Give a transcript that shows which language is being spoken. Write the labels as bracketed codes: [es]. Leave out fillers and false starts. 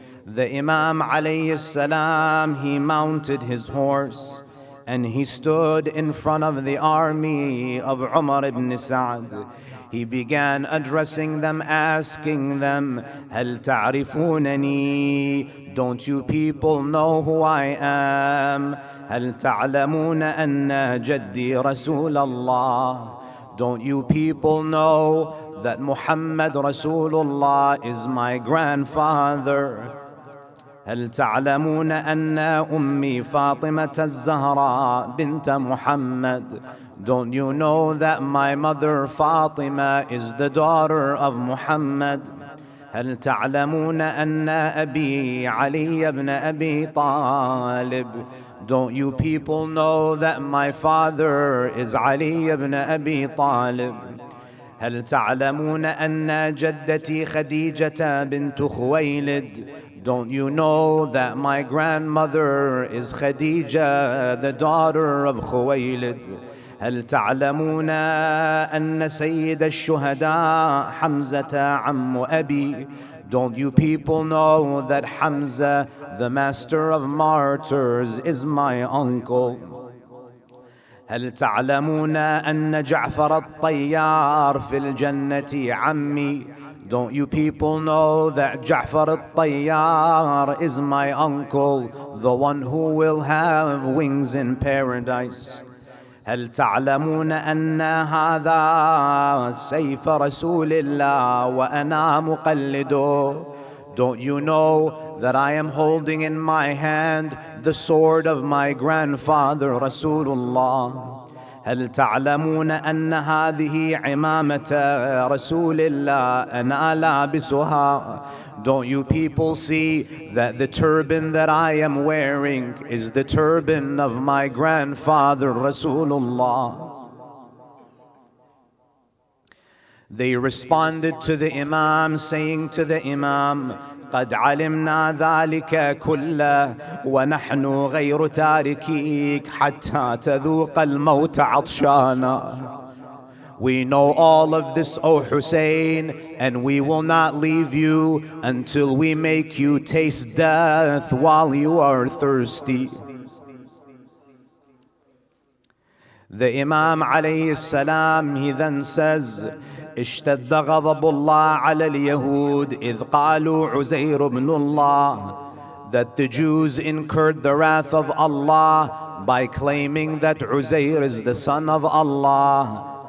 [en] The Imam alayhi salam, he mounted his horse and he stood in front of the army of Umar ibn Sa'ad. He began addressing them, asking them, [ar] هل تعرفونني? [en] Don't you people know who I am? [ar] هل تعلمون أن جدي رسول الله? [en] Don't you people know that Muhammad Rasulullah is my grandfather? [ar] هل تعلمون أن أمي فاطمة الزهراء بنت محمد? [en] Don't you know that my mother Fatima is the daughter of Muhammad? [ar] هل تعلمون أن أبي علي بن أبي طالب? [en] Don't you people know that my father is Ali ibn Abi Talib? [ar] هل تعلمون أن جدتي خديجة بنت خويلد? [en] Don't you know that my grandmother is Khadija, the daughter of Khuwaylid? [ar] هل تعلمون أن سيد الشهداء حمزة عم أبي? [en] Don't you people know that Hamza, the master of martyrs, is my uncle? [ar] هل تعلمون أن جعفر الطيار في الجنة عمي? [en] Don't you people know that Ja'far al-Tayyar is my uncle, the one who will have wings in paradise? [ar] هل تعلمون أن هذا سيف رسول الله وأنا مقلده? [en] Don't you know that I am holding in my hand the sword of my grandfather Rasulullah? [ar] هل تعلمون أن هذه عمامة رسول الله أنا لابسها? [en] Don't you people see that the turban that I am wearing is the turban of my grandfather Rasulullah? They responded to the Imam, [ar] saying to the Imam, قد علمنا ذلك كله ونحن غير تاركيك حتى تذوق الموت عطشانا. [en] We know all of this, O Hussein, and we will not leave you until we make you taste death while you are thirsty. The Imam alayhi salam, he then says, [ar] اشتد غضب الله على اليهود إذ قالوا عزير بن الله, [en] that the Jews incurred the wrath of Allah by claiming that Uzair is the son of Allah.